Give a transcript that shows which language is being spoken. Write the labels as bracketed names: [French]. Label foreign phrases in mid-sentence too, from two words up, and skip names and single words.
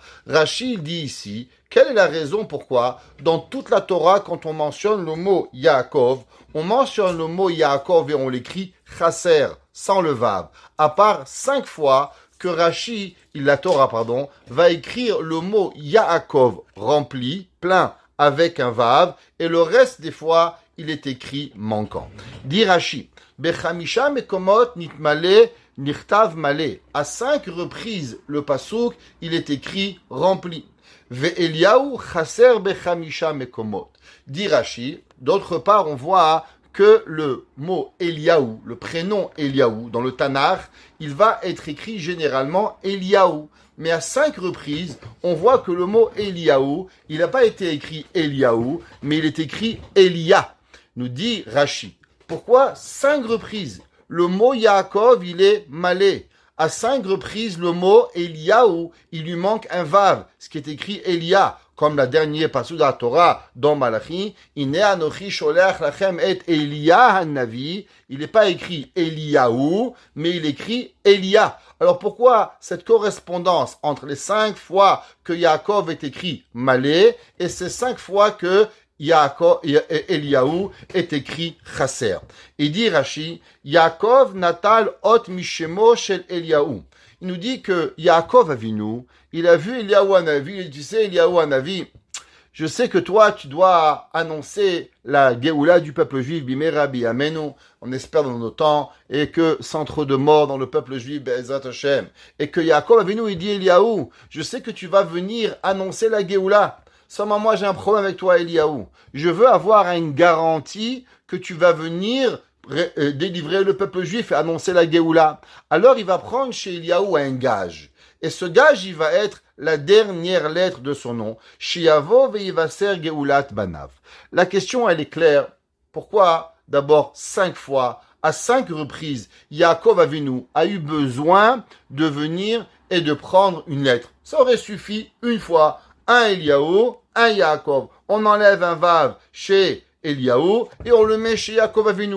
[French] Rashi dit ici, quelle est la raison pourquoi, dans toute la Torah, quand on mentionne le mot Yaakov, on mentionne le mot Yaakov et on l'écrit chasser, sans le vav, à part 5 fois que Rashi, va écrire le mot Yaakov rempli, plein, avec un vav, et le reste des fois, il est écrit manquant. Dit Rashi, [Hebrew] בחמישה מקומות נתמלא נכתב מלא. [French] À 5 reprises, le pasouk, il est écrit rempli. [Hebrew] ואליהו חסר בחמישה מקומות. [French] Dit Rashi, d'autre part, on voit que le mot Eliaou, le prénom Eliaou, dans le Tanakh, il va être écrit généralement Eliaou. Mais à 5 reprises, on voit que le mot Eliaou, il n'a pas été écrit Eliaou, mais il est écrit Elia, nous dit Rashi. Pourquoi 5 reprises? Le mot Yaakov, il est malé. À 5 reprises, le mot Eliaou, il lui manque un vav, ce qui est écrit Elia, comme la dernière passage de la Torah dans Malachi, [Hebrew] הנה אנכי שולח לכם את אליה הנביא. [French] Il n'est pas écrit Eliaou, mais il écrit Elia. Alors pourquoi cette correspondance entre les 5 fois que Yaakov est écrit malé et ces 5 fois que Eliaou est écrit chasser? Il dit Rashi, [Hebrew] יעקב נטל אות משמו של אליהו. [French] Il nous dit que Yaakov Avinu, il a vu Eliaou Hanavi, il dit, tu sais, Eliaou Hanavi, je sais que toi, tu dois annoncer la Géoula du peuple juif, [Hebrew] במהרה בימינו, [French] on espère dans nos temps, et que sans trop de morts dans le peuple juif, [Hebrew] בעזרת השם, [French] et que Yaakov Avinu, il dit Eliaou, je sais que tu vas venir annoncer la Géoula. Seulement moi, j'ai un problème avec toi, Eliaou. Je veux avoir une garantie que tu vas venir délivrer le peuple juif et annoncer la Géoula. Alors il va prendre chez Eliaou un gage. Et ce gage, il va être la dernière lettre de son nom. [Hebrew] שיבוא ויבשר גאולת בניו. [French] La question, elle est claire. Pourquoi, d'abord, 5 fois, à 5 reprises, Yaakov Avinu a eu besoin de venir et de prendre une lettre? Ça aurait suffi une fois. Un Eliaou, un Yaakov. On enlève un vav chez Eliaou et on le met chez Yaakov Avinu.